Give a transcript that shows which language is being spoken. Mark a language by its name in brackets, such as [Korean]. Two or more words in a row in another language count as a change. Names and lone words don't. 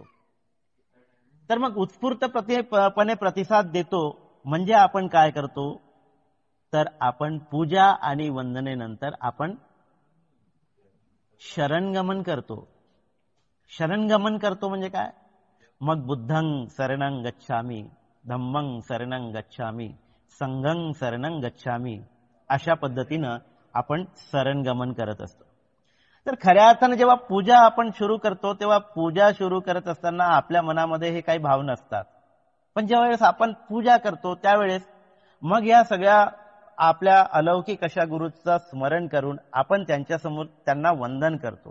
[Marathi] तर मग उत्स्फूर्तपणे प्रतिसाद देतो म्हणजे आपण काय करतो तर आपण पूजा आणि वंदनेनंतर आपण शरणगमन करतो म्हणजे काय, मग [Pali] बुद्धं शरणं गच्छामि, धम्मं शरणं गच्छामि, संघं शरणं गच्छामि, [Marathi] अशा पद्धतीनं आपण शरणगमन करत असतो. तर खऱ्या अर्थानं जेव्हा पूजा आपण सुरू करतो तेव्हा पूजा सुरू करत असताना आपल्या मनामध्ये हे काही भाव नसतात. पण ज्यावेळेस आपण पूजा करतो त्यावेळेस मग या सगळ्या आपल्या अलौकिक अशा गुरूचं स्मरण करून आपण त्यांच्यासमोर त्यांना वंदन करतो.